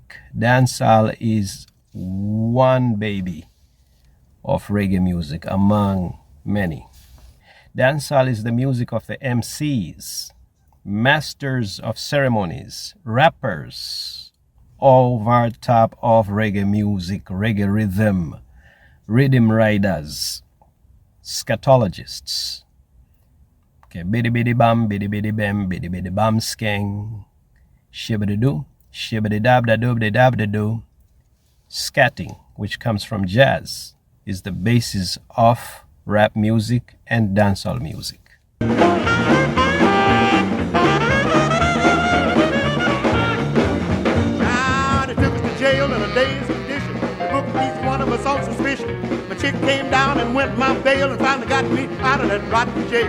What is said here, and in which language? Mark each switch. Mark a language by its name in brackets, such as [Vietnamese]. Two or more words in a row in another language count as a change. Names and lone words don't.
[English] Dancehall is one baby of reggae music among many. Dancehall is the music of the MCs, masters of ceremonies, rappers, over top of reggae music, reggae rhythm riders, scatologists. Okay, biddy biddy bam, biddy biddy bam skeng, shibbity doo, shibbity dab da doo, dab da doo. Scatting, which comes from jazz, is the basis of rap music and dancehall music. Ah, they took us to jail in a day's condition. They booked each one of us on suspicion. My chick came down and went my bail and finally got me out of that rotten jail.